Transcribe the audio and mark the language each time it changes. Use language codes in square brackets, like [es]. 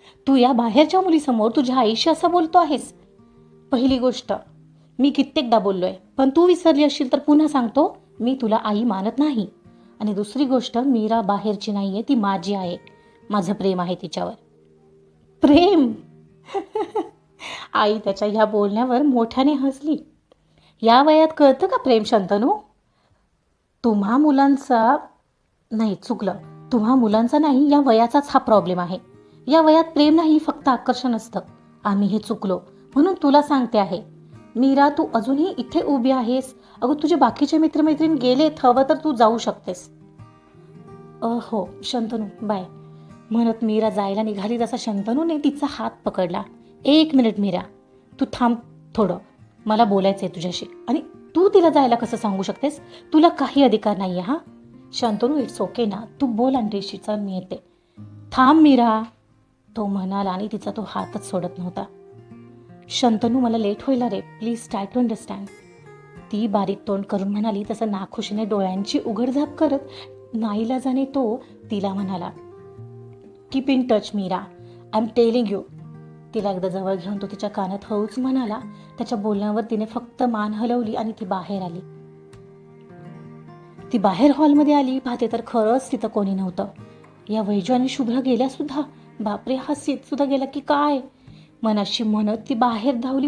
[mr] तू या बाहेरच्या मुलीसमोर तुझ्या आईशी असं बोलतो आहेस? पहिली गोष्ट, मी कित्येकदा बोललोय, पण तू विसरली असशील तर पुन्हा सांगतो, मी तुला आई मानत नाही. आणि दुसरी गोष्ट, मीरा बाहेरची नाहीये, ती माझी आहे. माझं प्रेम आहे तिच्यावर. प्रेम? आई त्याच्या ह्या बोलण्यावर मोठ्याने हसली. या वयात कळतं का प्रेम शंतनू? तुम्हा मुलांचा नाही, या वयाचाच हा प्रॉब्लेम आहे. या वयात प्रेम नाही, फक्त आकर्षण असतं. आम्ही हे चुकलो म्हणून तुला सांगते आहे. मीरा, तू अजूनही इथे उभी आहेस. अगं तुझे बाकीचे मित्रमैत्रीण गेलेत, हवं तर तू जाऊ शकतेस. हो शंतनू, बाय म्हणत मीरा जायला निघाली तसा शंतनूने तिचा हात पकडला. 1 मिनिट मीरा, तू थांब थोडं, मला बोलायचं आहे तुझ्याशी. आणि तू तिला जायला कसं सांगू शकतेस? तुला काही अधिकार नाहीये हा. शंतनू, [en] it's okay [mr] ना, तू बोल अंड्रेशीचा, मी येते. थांब मीरा, तो म्हणाला आणि तिचा तो हातच सोडत नव्हता. शंतनू, मला लेट होईल रे, [en] Please try to understand. [mr] ती बारीक तोंड करून म्हणाली. तसं नाखुशीने डोळ्यांची उघडझाप करत नाईलाजाने तो तिला म्हणाला. [en] Keep in touch Meera, I am telling you. [mr] तिला एकदा जवळ घेऊन तो तिच्या कानात हळूच म्हणाला. त्याच्या बोलण्यावर तिने फक्त मान हलवली आणि ती बाहेर आली. ती बाहेर हॉलमध्ये आली. पाहते तर खरंच तिथं कोणी नव्हतं. या वैजू आणि शुभ्र गेल्या सुद्धा. बापरे, हा सीत सुद्धा गेला की काय? मनाशी म्हणत ती बाहेर धावली.